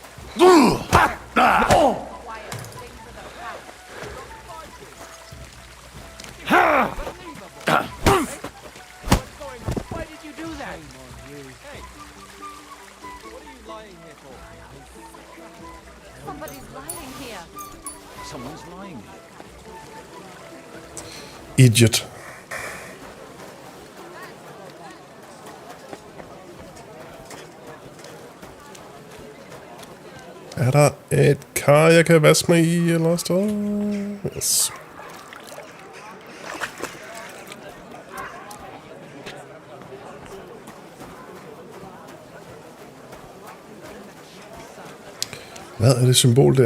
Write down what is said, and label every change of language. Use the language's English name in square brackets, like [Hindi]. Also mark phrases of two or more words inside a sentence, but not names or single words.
[English] Why did you do that? Somebody's lying here. Someone's lying here. Idiot. [Danish] Er der et kar, jeg kan vaske mig i, eller stå? Yes. Hvad er det symbol der?